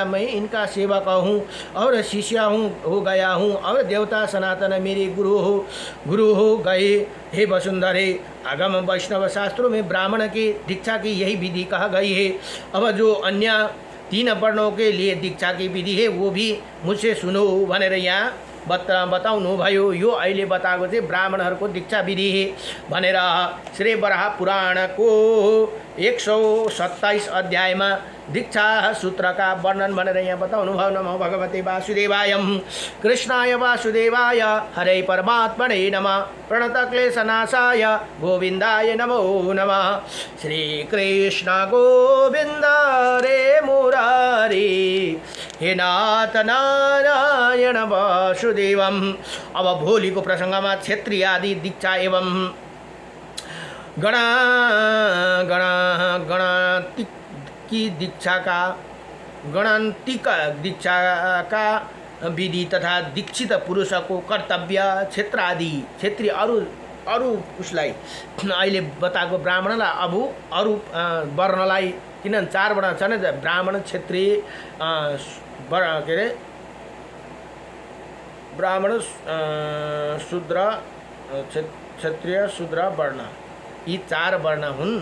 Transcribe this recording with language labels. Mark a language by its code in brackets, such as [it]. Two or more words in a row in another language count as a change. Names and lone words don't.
[hi] मैं इनका सेवक हूँ और शिष्य हो गया हूँ और देवता सनातन मेरे गुरु हो गए। हे वसुंधरे, आगम वैष्णव शास्त्रों में ब्राह्मण की दीक्षा की यही विधि कहा गई है। अब जो अन्य 3 वर्णों के लिए दीक्षा की विधि है वो भी मुझसे सुनो [ne] भनेर यहाँ बताउनु भयो। यो अहिले बताएको चाहिँ ब्राह्मणहरूको दीक्षा विधि है भनेर श्री वराह पुराणको 127 अध्यायमा दीक्षा सूत्र का वर्णन भनेर यहाँ बताउनु भयो। [sa] नमो भगवते वासुदेवाय, कृष्णाय वासुदेवाय, हरे परमात्मने नमः, प्रणत क्लेशनाशाय गोविंदाय नमो नमः। श्री कृष्ण गोविंद रे मुरारी, हे नाथ नारायण वासुदेवम। [ne] अब भोलिको प्रसङ्गमा [hi] क्षेत्रीय आदि दीक्षा एवं गणातिक की दीक्षा का विधि तथा दीक्षित पुरुष को कर्तव्य [ne] क्षेत्रीय अरू उसलाई अहिले बताएको ब्राह्मणलाई अरू वर्णलाई, किनभने 4 वर्ण छन्, ब्राह्मण, क्षत्रिय, के अरे ब्राह्मण, शूद्र, क्षत्रिय, शूद्र वर्ण, यी 4 वर्ण हुन्।